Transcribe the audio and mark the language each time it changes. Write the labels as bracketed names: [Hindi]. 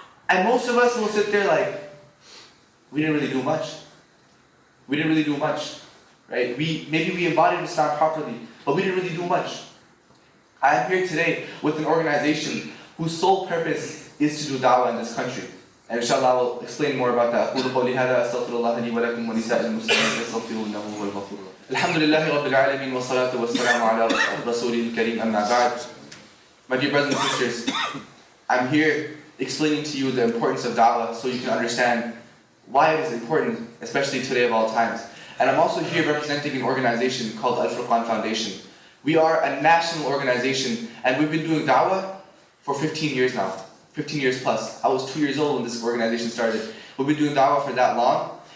[English] And most of us will sit there like, we didn't really do much. We didn't really do much. Right? Maybe we embodied Islam properly, but we didn't really do much. I am here today with an organization whose sole purpose is to do da'wah in this country. And inshallah I will explain more about that. [Arabic] أقول قولي هذا أستغفر الله لي ولكم ولسائر المسلمين فاستغفروه إنه هو الغفور الرحيم. الحمد لله رب العالمين والصلاة والسلام على رسوله الكريم أما بعد. [English] My dear brothers and sisters, I'm here explaining to you the importance of da'wah so you can understand why it is important, especially today of all times. And I'm also here representing an organization called Al-Furqaan Foundation. We are a national organization and we've been doing da'wah for 15 years now. 15 years plus. I was 2 years old when this organization started. We've been doing da'wah for that long.